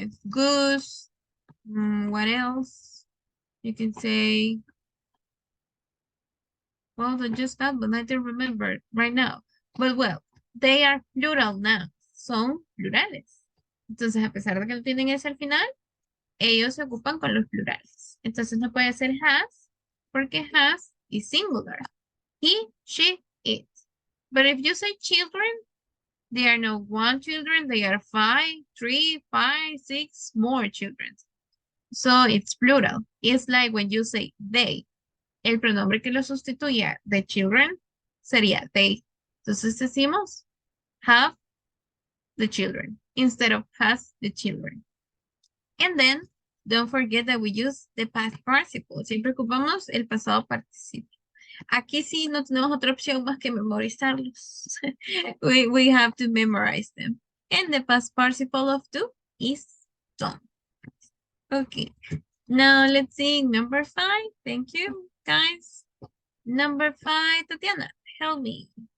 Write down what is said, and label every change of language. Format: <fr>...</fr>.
<en>Goose, what else? You can say, well, just that, but I don't remember right now. But well, they are plural now.</en> <es>Son plurales. Entonces, a pesar de que no tienen S al final, ellos se ocupan con los plurales. Entonces, no puede ser has, porque has</es> <en>is singular. He, she, it. But if you say children, they are not one children, they are 5, 3, 5, 6 more children. So it's plural. It's like when you say they.</en> <es>El pronombre que lo sustituya de children sería they. Entonces decimos</es> <en>have the children instead of has the children. And then don't forget that we use the past participle.</en> <es>Siempre ocupamos el pasado participio. Aquí sí no tenemos otra opción más que memorizarlos.</es> <en>we have to memorize them. And the past participle of do is done. Okay. Now let's see number 5. Thank you, guys. Number 5, Tatiana, help me.</en>